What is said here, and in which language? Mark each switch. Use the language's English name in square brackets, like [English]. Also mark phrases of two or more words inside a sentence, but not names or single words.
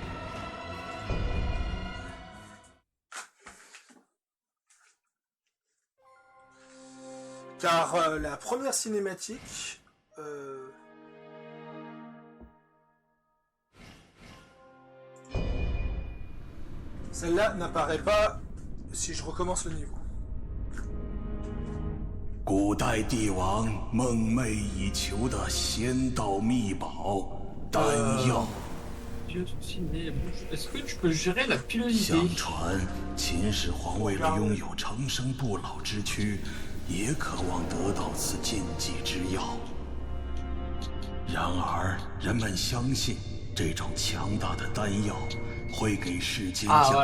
[French] Car la première cinématique... Celle-là n'apparaît pas si je recommence le niveau. [Chinese] 古代帝王梦寐以求的仙道秘宝丹药。 [French] Est-ce que tu peux gérer la pilosité? [Chinese] 相传，秦始皇为了拥有长生不老之躯，也渴望得到此禁忌之药。然而，人们相信这种强大的丹药会给世间 Ah 降